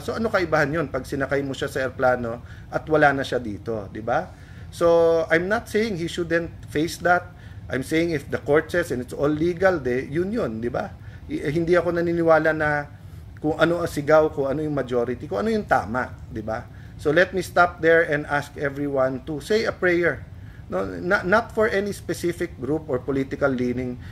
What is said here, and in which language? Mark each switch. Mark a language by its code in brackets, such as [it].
[tl] So ano kaibahan 'yon pag sinakay mo siya sa eroplano at wala na siya dito, 'di ba? [en] So I'm not saying he shouldn't face that. I'm saying if the court says and it's all legal, [tl] yun, 'di ba? Hindi ako naniniwala na kung ano ang sigaw, kung ano yung majority, kung ano yung tama, di ba? [en] So let me stop there and ask everyone to say a prayer. No, not for any specific group or political leaning.